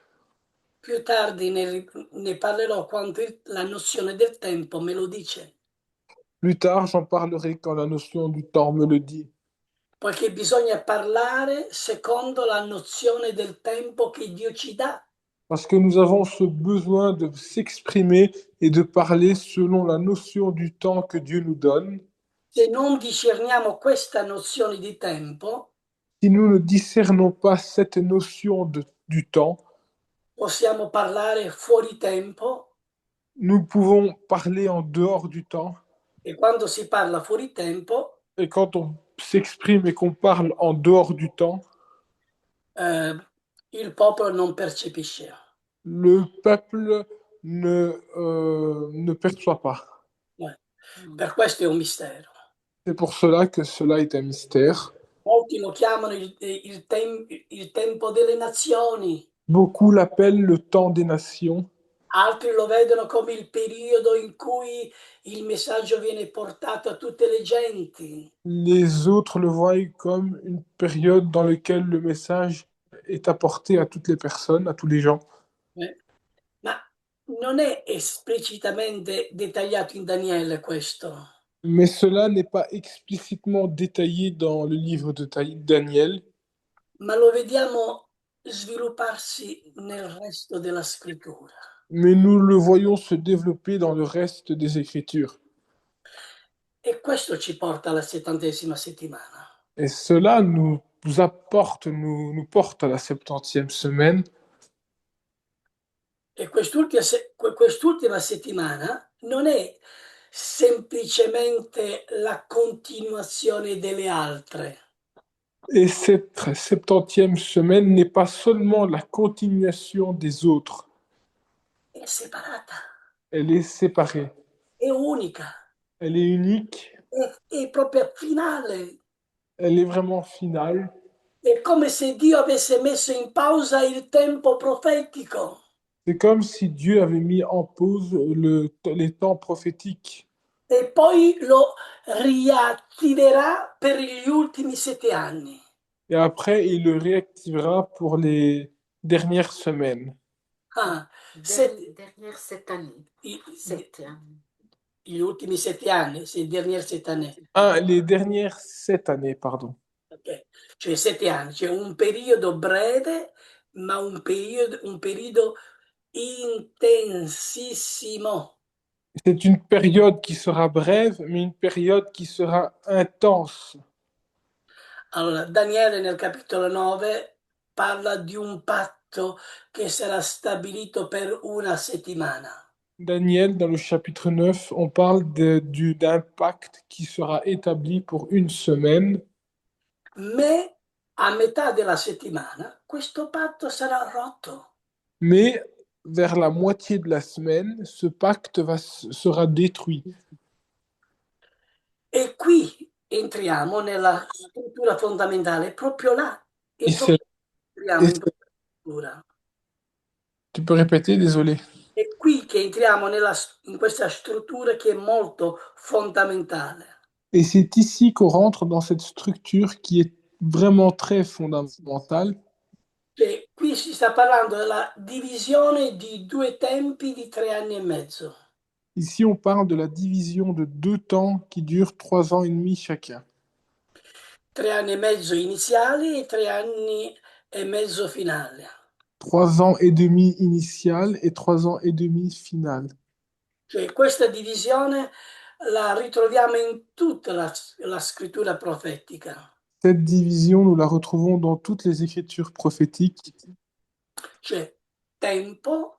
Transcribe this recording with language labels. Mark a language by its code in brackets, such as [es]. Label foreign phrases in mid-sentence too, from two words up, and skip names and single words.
[it] Più tardi ne parlerò quando la nozione del tempo me lo dice, [fr] Plus tard, j'en parlerai quand la notion du temps me le dit. [it] poiché bisogna parlare secondo la nozione del tempo che Dio ci dà. [fr] Parce que nous avons ce besoin de s'exprimer et de parler selon la notion du temps que Dieu nous donne. [it] Se non discerniamo questa nozione di tempo, [fr] Si nous ne discernons pas cette notion du temps, [it] possiamo parlare fuori tempo [fr] nous pouvons parler en dehors du temps [it] E quando si parla fuori tempo, [fr] Et quand on s'exprime et qu'on parle en dehors du temps, [it] eh, il popolo non percepisce. [fr] le peuple ne perçoit pas. [it] Per questo è un mistero. [fr] C'est pour cela que cela est un mystère. [it] Molti lo chiamano il tempo delle nazioni, [fr] Beaucoup l'appellent le temps des nations. [it] altri lo vedono come il periodo in cui il messaggio viene portato a tutte le genti. [fr] Les autres le voient comme une période dans laquelle le message est apporté à toutes les personnes, à tous les gens. [it] Eh, Ma non è esplicitamente dettagliato in Daniele questo, [fr] Mais cela n'est pas explicitement détaillé dans le livre de Daniel, [it] ma lo vediamo svilupparsi nel resto della scrittura. [fr] mais nous le voyons se développer dans le reste des Écritures. [it] E questo ci porta alla 70ª settimana. [fr] Et cela nous apporte, nous porte à la 70e semaine. [it] E quest'ultima settimana non è semplicemente la continuazione delle altre, [fr] Et cette 70e semaine n'est pas seulement la continuation des autres, [it] è separata, [fr] elle est séparée, [it] è unica, [fr] elle est unique, [it] è proprio finale. [fr] elle est vraiment finale. [it] È come se Dio avesse messo in pausa il tempo profetico [fr] C'est comme si Dieu avait mis en pause les temps prophétiques [it] e poi lo riattiverà per gli ultimi 7 anni. [fr] et après il le réactivera pour les dernières semaines. Ah, Derrière cette année. i- Cette année. [it] gli ultimi 7 anni, [fr] c'est les dernières 7 années. Ah, les dernières 7 années, pardon. Ok. [it] Cioè 7 anni, cioè un periodo breve, ma un periodo intensissimo. [fr] C'est une période qui sera brève, mais une période qui sera intense. [it] Allora, Daniele nel capitolo 9 parla di un patto che sarà stabilito per una settimana. [fr] Daniel, dans le chapitre 9, on parle d'un pacte qui sera établi pour une semaine, [it] Ma a metà della settimana questo patto sarà rotto. [fr] mais vers la moitié de la semaine, ce pacte sera détruit. [it] E qui entriamo nella struttura fondamentale, proprio là, [fr] Et [it] e [fr] c'est, [it] proprio entriamo [fr] et [it] in [fr] c'est- [it] questa struttura. [fr] tu peux répéter, désolé. [it] È qui che entriamo in questa struttura che è molto fondamentale. [fr] Et c'est ici qu'on rentre dans cette structure qui est vraiment très fondamentale. [it] Cioè, qui si sta parlando della divisione di 2 tempi di 3 anni e mezzo. [fr] Ici, on parle de la division de 2 temps qui durent 3 ans et demi chacun. [it] 3 anni e mezzo iniziali e 3 anni e mezzo finali. [fr] 3 ans et demi initial et 3 ans et demi final. [it] Cioè, questa divisione la ritroviamo in tutta la scrittura profetica. [fr] Cette division, nous la retrouvons dans toutes les écritures prophétiques. [it] Cioè, tempo,